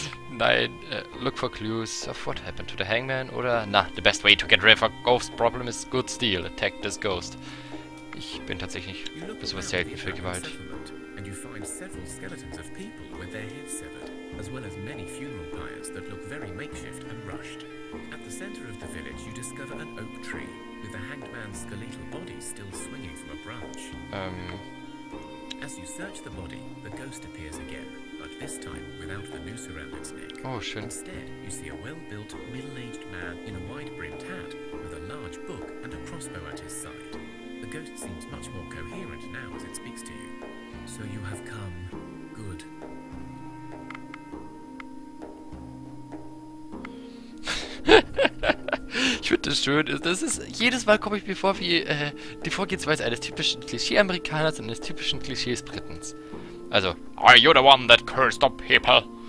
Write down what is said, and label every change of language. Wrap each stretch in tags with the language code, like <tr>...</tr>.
<en>Nein, look for clues of what happened to the hangman, oder? Na, the best way to get rid of a ghost problem is good steel. Attack this ghost.</en> <de>Ich bin tatsächlich besonders selten für Gewalt.</de> <en>And you find several skeletons of people with their heads severed, as well as many funeral pyres that look very makeshift and rushed. At the center of the village, you discover an oak tree with the hanged man's skeletal body still swinging from a branch. As you search the body, the ghost appears again, but this time without the noose around its neck.</en> <de>Oh, schön.</de> <en>Instead, you see a well-built, middle-aged man in a wide-brimmed hat with a large book and a crossbow at his side. The ghost seems much more coherent now as it speaks to you. So you have come. Good.</en> <de>Ich finde das schön. Das ist, jedes Mal komme ich mir vor wie die Vorgehensweise eines typischen Klischee-Amerikaners und eines typischen Klischees-Britens.</de> <en>Also, are you the one that cursed the people?</en>